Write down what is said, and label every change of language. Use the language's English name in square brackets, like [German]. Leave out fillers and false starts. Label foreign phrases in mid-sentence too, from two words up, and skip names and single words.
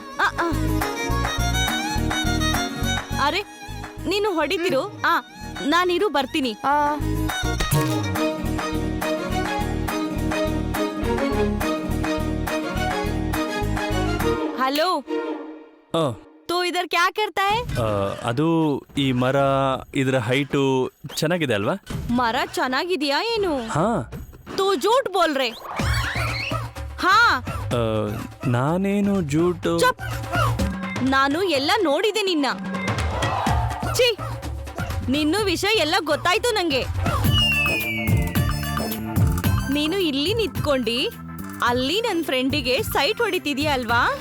[Kannada] ಅರೆ ನೀನು ಹೊಡಿತಿರು. ನಾನಿರು ಬರ್ತೀನಿ. [Hindi] हेलो, तो इधर क्या करता है? [Kannada] ಅದು ಈ ಮರ, ಇದರ ಹೈಟು ಚೆನ್ನಾಗಿದೆ ಅಲ್ವಾ? ಮರ ಚೆನ್ನಾಗಿದ್ಯಾ ಏನು? ಹಾ. [Hindi] तू झूठ बोल रहे. हाँ, [Kannada] ನಾನೇನು ಜೂಟು. ಚುಪ್. ನಾನು ಎಲ್ಲ ನೋಡಿದೆ ನಿನ್ನ. ಛೀ, ನಿನ್ನ ವಿಷಯ ಎಲ್ಲ ಗೊತ್ತಾಯ್ತು ನಂಗೆ. ನೀನು ಇಲ್ಲಿ ನಿಂತ್ಕೊಂಡಿ ಅಲ್ಲಿ ನನ್ನ ಫ್ರೆಂಡಿಗೆ ಸೈಟ್ ಹೊಡಿತಿದ್ಯಾ ಅಲ್ವಾ?